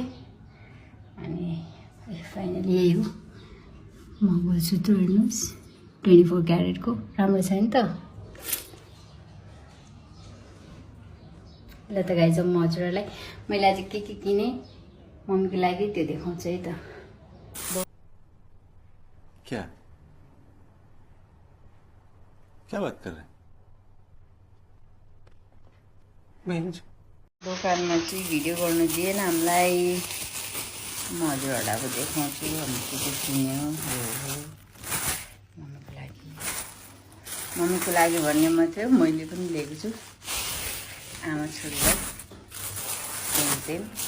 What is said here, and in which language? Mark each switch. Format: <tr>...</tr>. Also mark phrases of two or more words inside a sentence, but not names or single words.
<ne>अनि फाइनली यही हो मङ्गलसूत्र। हेर्नुहोस् 24 क्यारेटको, राम्रो छ नि त। ल त गाइज म हजुरहरूलाई मैले आज के किने मम्मीको लागि त्यो देखाउँछु है त।</ne> <hi>क्या क्या बात कर रहे हैं?</hi> <ne>दोकानमा चाहिँ भिडियो गर्नु दिएन हामीलाई। म हजुरहरूलाई अब देखाउँछु हामी के के किन्यो हो मम्मीको लागि भन्ने मात्रै हो मैले पनि लिएको छु आमा छोरीलाई सेम</ne>